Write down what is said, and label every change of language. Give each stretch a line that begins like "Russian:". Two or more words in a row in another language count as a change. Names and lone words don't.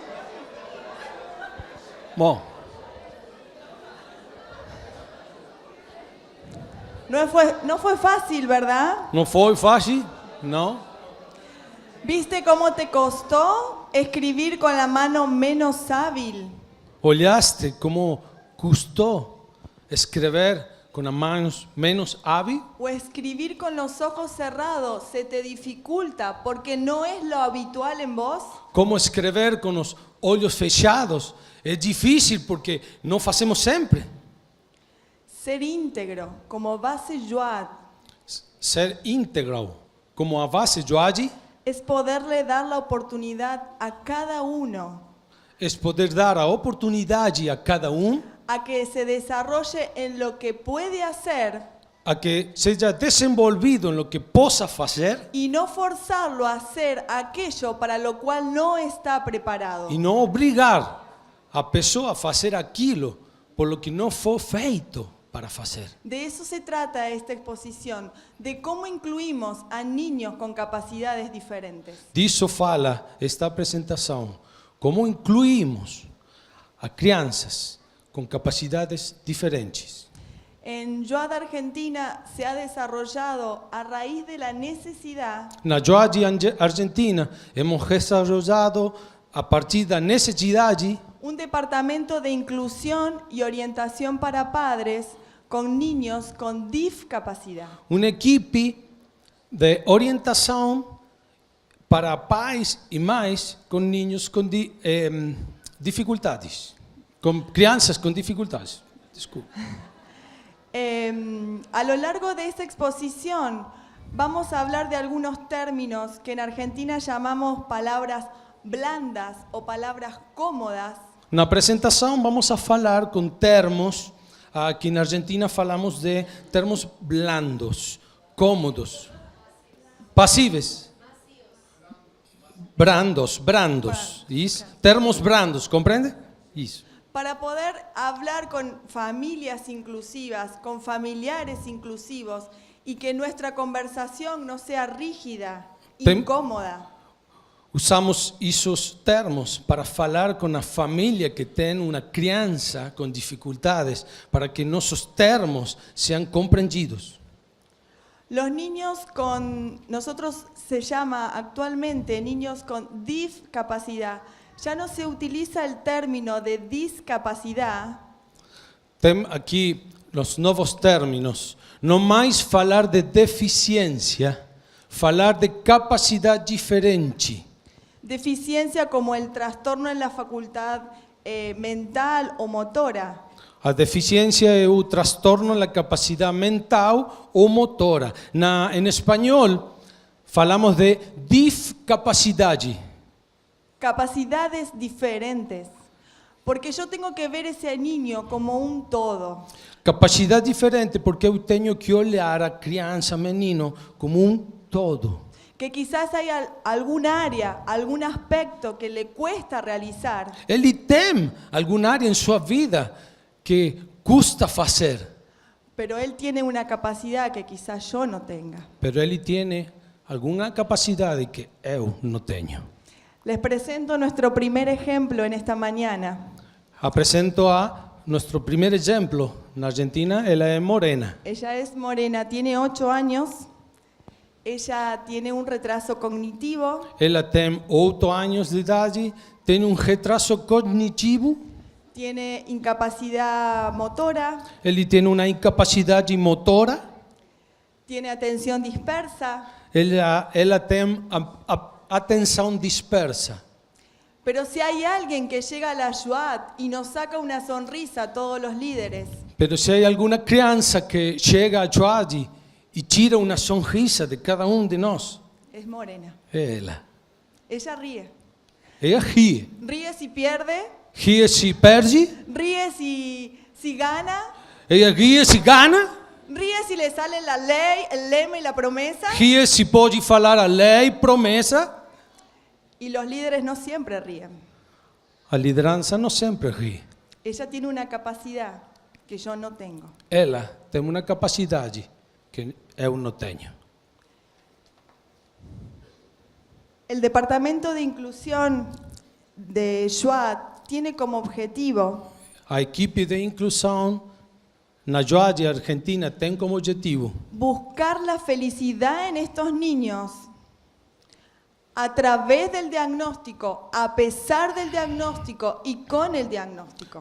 Portuguese: Bom,
Spanish: No fue fácil, ¿verdad?
Portuguese: não foi fácil? Não.
Spanish: ¿Viste cómo te costó escribir con la mano menos hábil?
Portuguese: Olhaste como custou escrever com as mãos menos hábil?
Spanish: ¿O escribir con los ojos cerrados se te dificulta porque no es lo habitual en vos?
Portuguese: Como escrever com os olhos fechados é difícil porque não fazemos sempre.
Spanish: Ser íntegro, como base Yoad,
Portuguese: Ser íntegro, como a base Joadi,
Spanish: es poderle dar la oportunidad a cada uno
Portuguese: é poder dar a oportunidade a cada
Spanish: a que se desarrolle en lo que puede hacer
Portuguese: a que seja desenvolvido em lo que possa fazer
Spanish: y no forzarlo a hacer aquello para lo cual no está preparado.
Portuguese: e não obrigar a pessoa a fazer aquilo por lo que não foi feito para fazer.
Spanish: De eso se trata esta exposición, de cómo incluimos a niños con capacidades diferentes.
Portuguese: Disso fala esta apresentação, como incluímos a crianças com capacidades diferentes.
Spanish: En Yoad Argentina se ha desarrollado a raíz de la necesidad
Portuguese: Na Joadi Argentina,
Spanish: hemos desarrollado
Portuguese: a partir da necessidade
Spanish: un departamento de inclusión y orientación para padres con niños con discapacidad.
Portuguese: uma equipe de orientação para pais e mães com ninhos com dificuldades, com crianças com dificuldades. Desculpa.
Spanish: A lo largo de esta exposición vamos a hablar de algunos términos que en Argentina llamamos palabras blandas o palabras cómodas,
Portuguese: Na apresentação vamos a falar com termos, aqui na Argentina falamos de termos blandos, cômodos, passíveis, brandos, isso? Termos brandos, compreende? Isso.
Spanish: para poder hablar con familias inclusivas, con familiares inclusivos y que nuestra conversación no sea rígida, incómoda.
Portuguese: Usamos esses termos para falar com a família que tem uma criança com dificuldades, para que nossos termos sejam compreendidos.
Spanish: Los niños con, nosotros se llama actualmente niños con discapacidad. Ya no se utiliza el término de discapacidad,
Portuguese: Tem aqui os novos términos. Não mais falar de deficiência, falar de capacidade diferente.
Spanish: deficiencia como el trastorno en la facultad mental o motora.
Portuguese: A deficiência é o transtorno na capacidade mental ou motora. Em espanhol, falamos de discapacidade.
Spanish: Capacidades diferentes. Porque yo tengo que ver ese niño como un todo.
Portuguese: Capacidade diferente porque eu tenho que olhar a criança, menino, como todo.
Spanish: Que quizás hay algún área, algún aspecto que le cuesta realizar.
Portuguese: Ele tem alguma área em sua vida que custa fazer,
Spanish: Pero él tiene una capacidad que quizás yo no tenga.
Portuguese: pero ele tem alguma capacidade que eu não tenho.
Spanish: Les presento nuestro primer ejemplo en esta mañana.
Portuguese: Apresento a nosso primeiro exemplo. Na Argentina, ela é morena.
Spanish: Ella es morena, tiene 8 años. Ella tiene un retraso cognitivo.
Portuguese: Ela tem 8 anos de idade, tem retraso cognitivo,
Spanish: Tiene incapacidad motora,
Portuguese: ele tem uma incapacidade motora,
Spanish: tiene atención dispersa,
Portuguese: ela tem atenção dispersa.
Spanish: pero si hay alguien que llega a la Yuat y nos saca una sonrisa a todos los líderes,
Portuguese: Pero se hay alguna criança que chega a Joadi e tira uma sonrisa de cada de nós,
Spanish: es Morena.
Portuguese: ela
Spanish: Ella ríe.
Portuguese: ri.
Spanish: Ríe si pierde,
Portuguese: Ri se perde,
Spanish: ríe si gana,
Portuguese: ela ri se gana,
Spanish: ríe si le sale la ley, el lema y la promesa.
Portuguese: ri se pode falar a lei, promessa.
Spanish: Y los líderes no siempre ríen.
Portuguese: A liderança não sempre ri.
Spanish: Ella tiene una capacidad que yo no tengo.
Portuguese: Ela tem uma capacidade que eu não tenho.
Spanish: El Departamento de Inclusión de Yuat tiene como objetivo
Portuguese: A equipe de inclusão na Joadi Argentina tem como objetivo
Spanish: buscar la felicidad en estos niños a través del diagnóstico, a pesar del diagnóstico y con el diagnóstico.